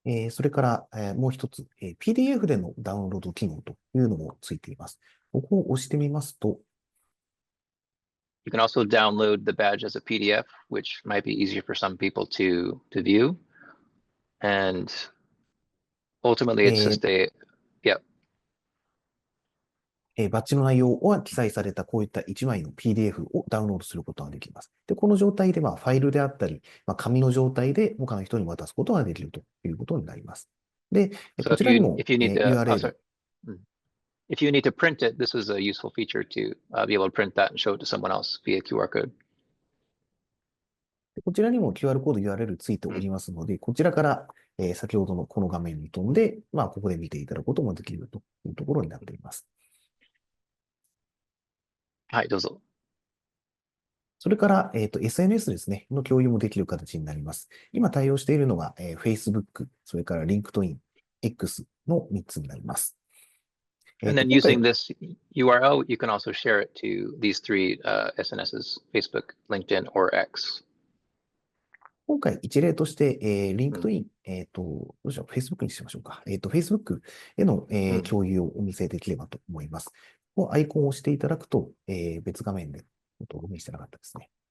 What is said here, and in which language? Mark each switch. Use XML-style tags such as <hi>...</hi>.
<ja>それから、もう一つ、PDF でのダウンロード機能というのもついています。ここを押してみますと、</ja> <en>You can also download the badge as a PDF, which might be easier for some people to view. And ultimately, it's just yeah.</en> <ja>バッジの内容が記載されたこういった1枚の PDF をダウンロードすることができます。で、この状態でファイルであったり、紙の状態で他の人に渡すことができるということになります。で、こちらにも URL。</ja> <en>If you need to print it, this is a useful feature to be able to print that and show it to someone else via QR code.</en> <ja>こちらにも QR コード URL ついておりますので、こちらから、先ほどのこの画面に飛んで、ここで見ていただくこともできるというところになっています。はい、どうぞ。それから、SNS ですね、の共有もできる形になります。今対応しているのが、Facebook、それから LinkedIn、X の3つになります。</ja> <en>And then using this URL, you can also share it to these three SNSs, Facebook, LinkedIn, or X.</en> <ja>今回一例として、LinkedIn、どうしよう、Facebook にしましょうか。 Facebook への、共有をお見せできればと思います。ここアイコンを押していただくと、別画面で、お見せしてなかったですね。</ja>